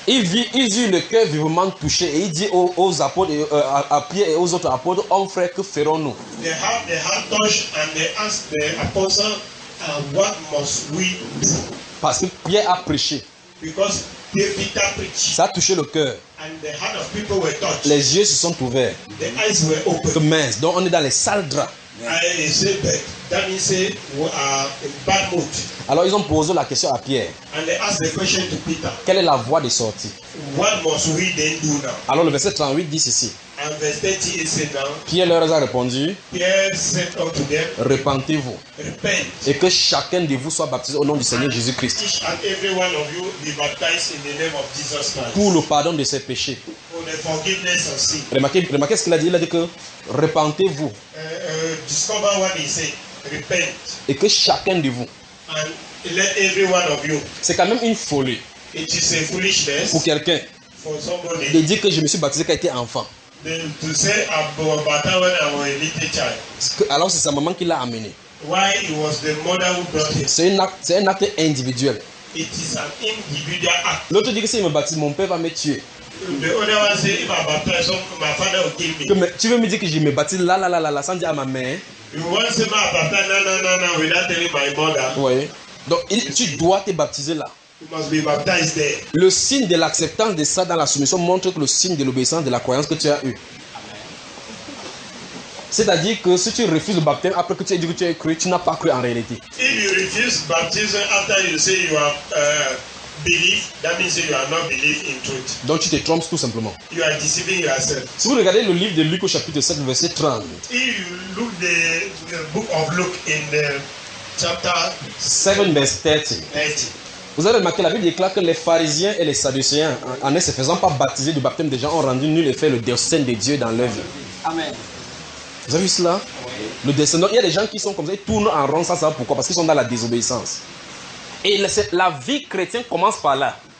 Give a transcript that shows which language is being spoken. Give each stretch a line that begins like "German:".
French: Il eut le cœur vivement touché et il dit aux apôtres et à Pierre et aux autres apôtres, hommes frères, que ferons-nous?
English: They have the heart touch and they ask the apostle, what must we do?
French: Parce que Pierre a prêché.
English: Because Peter preached.
French: Ça a touché le cœur.
English: And the heart of people were touched.
French: Les yeux se sont ouverts.
English: The eyes were open.
French: Que mince. Donc on est dans les sales draps.
English: That means we are in bad mood.
French: Alors ils ont posé la question à Pierre.
English: And they asked the question to Peter.
French: Quelle est la voie de sortie?
English: What must we then do now?
French: Alors le verset 38 dit ceci.
English: And verse 30 is said now.
French: Pierre leur a répondu.
English: Pierre said unto them.
French: Repentez-vous.
English: Repent.
French: Et que chacun de vous soit baptisé au nom du Seigneur Jésus Christ.
English: Each and every one of you be baptized in the name of Jesus Christ.
French: Pour le pardon de ses péchés.
English: For the forgiveness of sin.
French: Remarquez ce qu'il a dit. Il a dit que repentez-vous.
English: Discover what he said. Repent.
French: Et que chacun de vous.
English: And let every one of you.
French: C'est quand même une folie.
English: It is a foolishness.
French: Pour quelqu'un.
English: For somebody.
French: De dire que je me suis baptisé quand j'étais enfant.
English: To say about baptism when I was a little child.
French: Alors c'est sa maman qui l'a amené.
English: Why it was the mother who brought him.
French: C'est un acte individuel.
English: It is an individual act.
French: L'autre dit que si il me baptise, mon père va me tuer.
English: The other one said, if I baptize, my father will kill me.
French: Mais, tu veux me dire que je me baptise là sans dire à ma mère?
English: You want to say I baptize no, without telling my mother.
French: Oui. Donc tu dois te baptiser là.
English: You must be baptized there.
French: Le signe de l'acceptance de ça dans la soumission montre que le signe de l'obéissance de la croyance que tu as eue. C'est-à-dire que si tu refuses le baptême après que tu aies dit que tu as cru, tu n'as pas cru en réalité.
English: If you refuse baptism after you say you have belief, that means you have not believed in truth.
French: Donc tu te trompes tout simplement.
English: You are deceiving yourself.
French: Si vous regardez le livre de Luc au chapitre 7, verset 30.
English: If you look the book of Luke in the chapter 7, verse 30.
French: Vous avez remarqué, la Bible déclare que les pharisiens et les sadducéens, en ne se faisant pas baptiser du baptême des gens, ont rendu nul effet le destin de Dieu dans leur vie. Amen. Vous avez vu cela? Oui. Le destin. Donc, il y a des gens qui sont comme ça, ils tournent en rond, ça, ça, pourquoi? Parce qu'ils sont dans la désobéissance. Et la vie chrétienne commence par là.